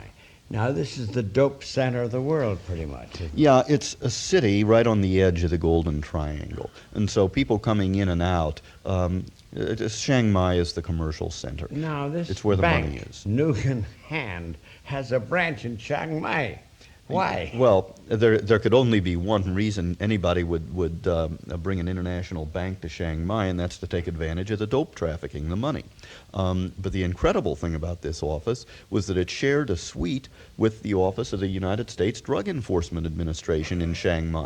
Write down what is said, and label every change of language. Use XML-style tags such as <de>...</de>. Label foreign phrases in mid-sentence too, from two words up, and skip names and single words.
<en>Now, this is the dope center of the world, pretty much. Isn't it? Yeah, it's a city right on the edge of the Golden Triangle. And so people coming in and out, Chiang Mai is the commercial center. Now, this It's where the bank, money is. Nugan Hand, has a branch in Chiang Mai. Why? Well, there could only be one reason anybody would bring an international bank to Chiang Mai, and that's to take advantage of the dope trafficking, the money. But the incredible thing about this office was that it shared a suite with the office of the United States Drug Enforcement Administration in Chiang Mai.</en>